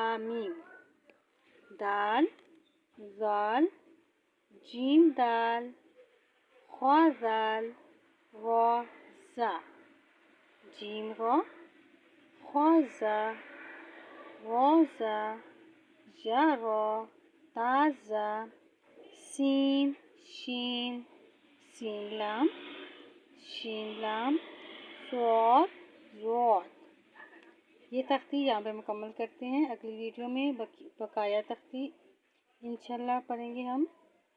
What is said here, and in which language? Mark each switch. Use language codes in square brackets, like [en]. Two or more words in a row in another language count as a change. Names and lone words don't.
[ur] میم، دال، زال، جیم دال، خوا زال، را زا، جیم را، خوا زا، را زا، یا را، تا زا، سین شین، سین لام، شین لام، صاد راد۔ یہ تختی یہاں پہ مکمل کرتے ہیں۔ اگلی ویڈیو میں بقایا تختی انشاءاللہ پڑھیں گے ہم۔